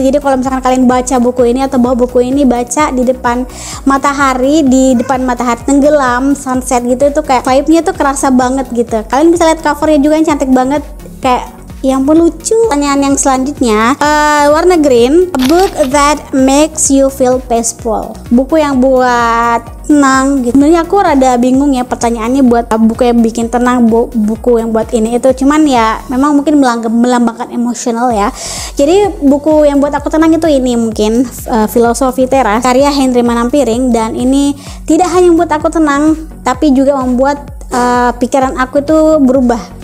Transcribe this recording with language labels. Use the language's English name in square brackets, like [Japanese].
[Indonesian] Jadi kalau misalkan kalian baca buku ini atau bawa buku ini, baca di depan matahari, tenggelam, sunset gitu, itu kayak vibe-nya tuh kerasa banget gitu. Kalian bisa lihat covernya juga yang cantik banget, kayak yang pun lucu. Pertanyaan yang selanjutnya warna green. [English] A book that makes you feel peaceful. [Indonesian] Buku yang buat tenang gitu. Sebenarnya aku rada bingung ya pertanyaannya buat buku yang bikin tenang, buku yang buat ini itu. Cuman ya memang mungkin melambangkan emosional ya. Jadi buku yang buat aku tenang itu ini mungkin Filosofi Teras, karya Henry Manampiring. Dan ini tidak hanya membuat aku tenang, tapi juga membuat pikiran aku itu berubah